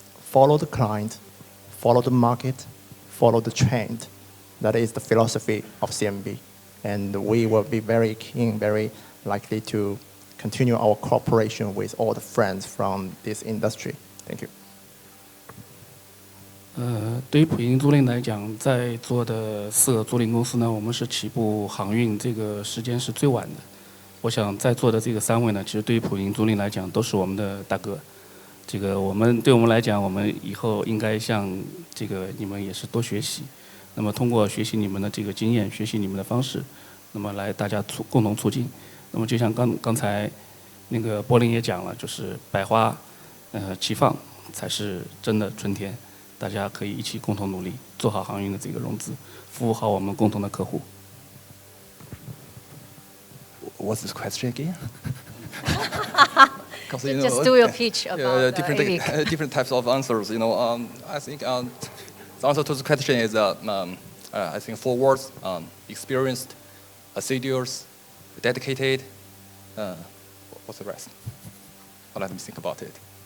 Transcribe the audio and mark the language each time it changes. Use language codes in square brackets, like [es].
[en] Follow the client, follow the market, follow the trend. That is the philosophy of CMB. And we will be very keen, very likely to continue our cooperation with all the friends from this industry. Thank you. [zh] 对于普银租赁来讲，在座的4个租赁公司呢，我们是起步航运这个时间是最晚的。我想在座的这个3位呢，其实对于普银租赁来讲都是我们的大哥。对我们来讲，我们以后应该向你们也是多学习。那么通过学习你们的这个经验，学习你们的方式，那么来大家共同促进。那么就像刚才那个柏林也讲了，就是百花齐放才是真的春天。大家可以一起共同努力，做好航运的这个融资，服务好我们共同的客户。 [en] What's this question again? Just do your pitch about different types of answers. I think the answer to the question is I think 4 words: experienced, assiduous, dedicated. What's the rest? Let me think about it.